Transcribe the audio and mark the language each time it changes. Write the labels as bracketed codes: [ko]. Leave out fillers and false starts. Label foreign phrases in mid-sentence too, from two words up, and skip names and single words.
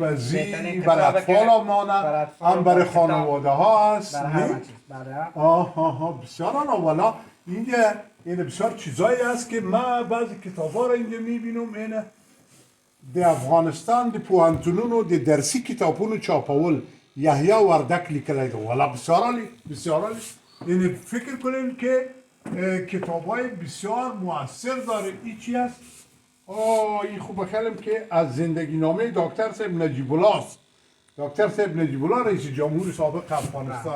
[fa] آشپزی برای اطفال مانه هم برای خانواده ها هست. بسیار والا اینجا این بسیار چیزایی هست که ما بعضی کتاب‌ها را اینجا میبینم. اینه در افغانستان در [ps] پوهنتونون و در درسی کتابونو چاپول یحیی وردک لیکلی ده. [fa] والا بسیار عالی. یعنی فکر کنین که کتابای بسیار مؤثر داره. این چی است؟ این خوب بخیلم که از زندگی نامه دکتر صاحب نجیب الله است. دکتر صاحب نجیب الله رئیس جمهور سابق افغانستان.